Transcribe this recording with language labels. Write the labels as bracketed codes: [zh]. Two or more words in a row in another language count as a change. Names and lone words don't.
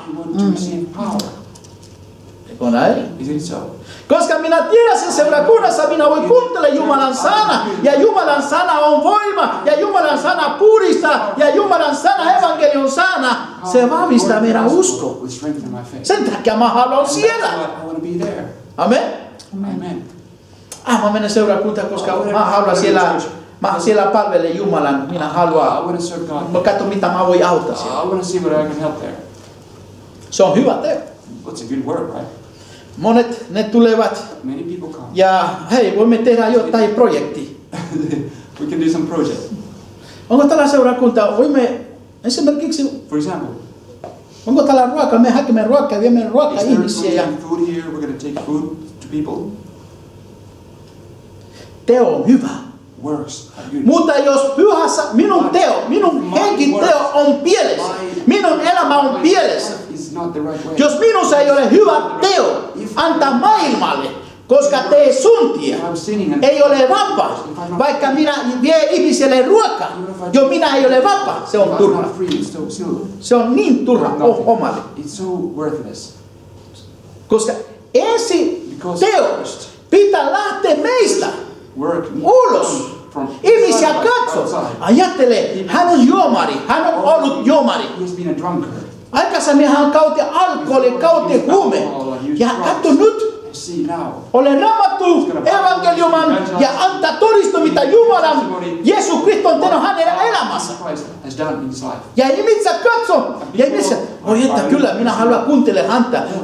[en] You want to receive power. [fi] Eikö näin? [en] Is it so? [fi] Koska minä tiedän sen seurakunnassa, minä voin kuuntele Jumalan sana, ja Jumalan sana on voima, ja Jumalan sana puhdistaa, ja Jumalan sana, evankelion sana, se vahvistaa meidän uskoa. [en] Will strengthen my faith. [fi] Sen takia mä haluan [en] And [fi] siellä. [en] that's why I want to be there. Amen. Amen. [fi] Mä menen seurakuntaan, koska mä haluan siellä palvele Jumalan, minä [en] I [fi] haluan. [en] want to serve God. [fi] Mä katson, mitä mä voin auttaa siellä. [en] I want to see what I can help there. [fi] Se on hyvä teko. [en] What's a good work, right? [fi] Monet ne tulevat [en] Many people come. [fi] ja hei, voimme tehdä jotain projekti. [en] We can do some project. [fi] Onko tällä seurakunta, voimme esimerkiksi, [en] For example, [fi] onko tällä ruokaa, me hakemme ruokaa, viemme ruokaa [en] is there [fi] ihmisiä ja [en] food here? We're going to take food to people. [fi] teo on hyvä. [en] Works are good. [fi] Mutta jos pyhässä minun henkin teo on pielessä, minun elämä on pielessä. [en] Is not the right way. [fi] Jos minussa ei ole hyvä teo, antaa maailmalle, koska tee suntia, [en] If I'm sinning and [fi] ei ole vapaa. Vaikka minä vie ihmiselle ruokaa, jo minä ei ole vapaa, se on [en] if I'm [fi] turha. [en] not free, it's still [fi] Se on niin turha omalle. [en] It's so worthless. [fi] Koska ensi teo pitää lähteä meistä [en] Work [fi] ulos. [en] from [fi] Ihmisiä katso. [en] outside. [fi] Ajattele, hän on juomari, hän on ollut juomari. [en] He has been a drunkard. [fi] Aikaisemmin hän kautti alkoholi, kautti huume. Ja katso nyt, [en] See now. [fi] ole raamattu evankeliuman ja antaa todistu, mitä Jumalan Jeesus Kristus on tehnyt hänen elämässä. [en] Christ has done in his life. [fi] Ja ihmiset katso, ja ihmiset, oi että kyllä, minä haluan kuuntele häntä.